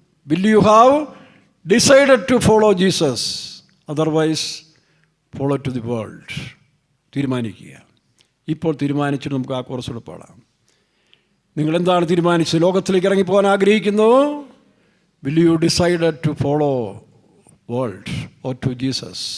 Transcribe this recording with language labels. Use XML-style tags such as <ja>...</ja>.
<en>Will you have decided to follow Jesus? Otherwise, follow to the world.</en> <ml>തീരുമാനിക്കുക. ഇപ്പോൾ തീരുമാനിച്ചിട്ട് നമുക്ക് ആ കോഴ്സ് പാടാം. നിങ്ങൾ എന്താണ് തീരുമാനിച്ചത്? ലോകത്തിലേക്ക് ഇറങ്ങിപ്പോകാൻ ആഗ്രഹിക്കുന്നു?</ml> <en>Will you decided to follow world or to Jesus?</en>